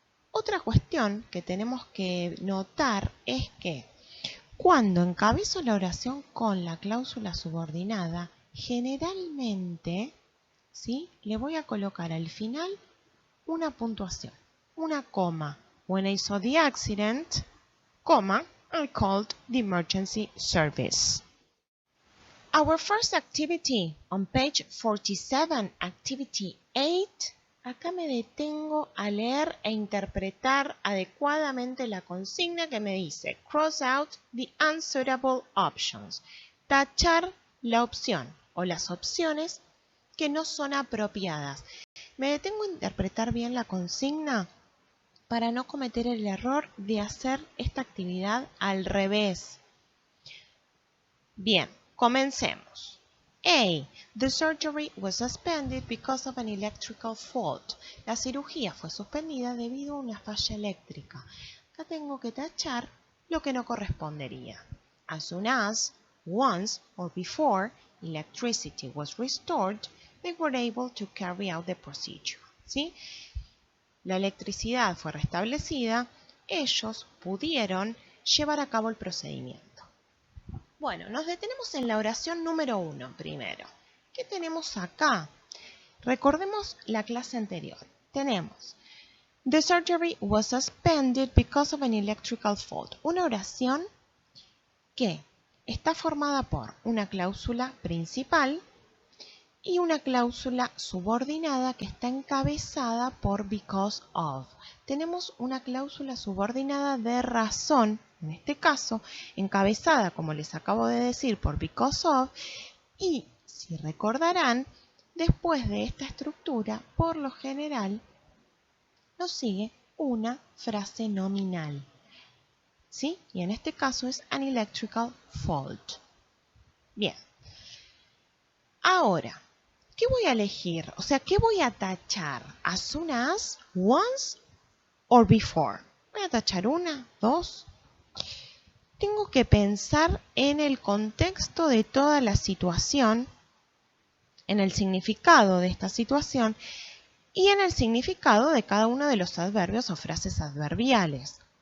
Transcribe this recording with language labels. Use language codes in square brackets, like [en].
[es] Otra cuestión que tenemos que notar es que cuando encabezo la oración con la cláusula subordinada, generalmente, ¿sí?, le voy a colocar al final una puntuación, una coma. [en] When I saw the accident, comma, I called the emergency service. Our first activity on page 47, activity 8. [es] Acá me detengo a leer e interpretar adecuadamente la consigna que me dice [en] cross out the unsuitable options. [es] Tachar la opción o las opciones que no son apropiadas. Me detengo a interpretar bien la consigna para no cometer el error de hacer esta actividad al revés. Bien, comencemos. A. [en] The surgery was suspended because of an electrical fault. [es] La cirugía fue suspendida debido a una falla eléctrica. Acá tengo que tachar lo que no correspondería. As soon as, [en] once or before electricity was restored, they were able to carry out the procedure. [es] ¿Sí? La electricidad fue restablecida, ellos pudieron llevar a cabo el procedimiento. Bueno, nos detenemos en la oración número 1 primero. ¿Qué tenemos acá? Recordemos la clase anterior. Tenemos [en] the surgery was suspended because of an electrical fault. [es] Una oración que está formada por una cláusula principal y una cláusula subordinada que está encabezada por because of. Tenemos una cláusula subordinada de razón, en este caso, encabezada, como les acabo de decir, por because of, y, si recordarán, después de esta estructura, por lo general, nos sigue una frase nominal. ¿Sí? Y en este caso es [en] an electrical fault. [es] Bien. Ahora, ¿qué voy a elegir? O sea, ¿qué voy a tachar? [en] As soon as, once or before. [es] Voy a tachar una, dos. Tengo que pensar en el contexto de toda la situación, en el significado de esta situación y en el significado de cada uno de los adverbios o frases adverbiales.